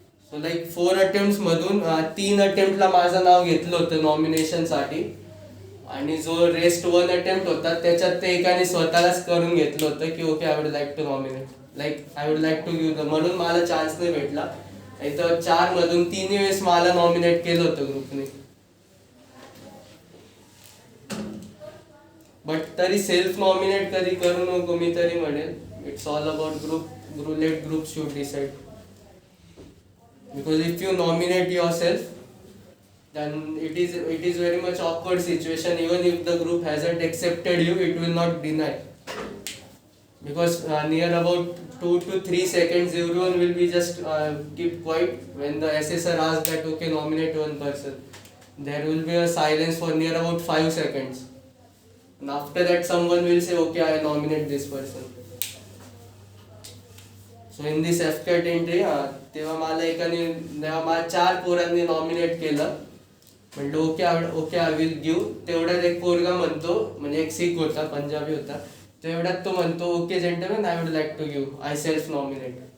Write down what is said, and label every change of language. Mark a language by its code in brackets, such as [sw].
[mr] So like 4 attempt मधून 3 अटेम्प्टला माझं नाव घेतलं होतं नॉमिनेशन साठी आणि जो रेस्ट 1 अटेम्प्ट होता त्याच्यात ते एकाने स्वतःलाच करून घेतलं होतं की [en] okay I would like to nominate I would like to give [mr] म्हणून मला चान्स नाही भेटला. नाही तर 4 मधून 3 वेळेस मला नॉमिनेट केलं होतं ग्रुपने. बट तरी सेल्फ नॉमिनेट कधी करू नको मी तरी म्हणेल. [en] It's all about group. Let group should decide. because if you nominate yourself, then it is very much awkward situation. Even if the group hasn't accepted you, it will not deny, because near about 2 to 3 seconds everyone will be just keep quiet when the assessor asks that okay, nominate one person. There will be a silence for near about 5 seconds, and after that someone will say okay, I nominate this person. So in this FCAT entry [mr] तेव्हा मला एकाने मला 4 पोरांनी nominate केलं. म्हणलं [en] Okay I will give. [mr] तेवढ्यात एक पोरगा म्हणतो, म्हणजे एक सिख होता, पंजाबी होता, तेवढ्यात तो म्हणतो [en] Okay gentleman, I would like to give, I self nominate.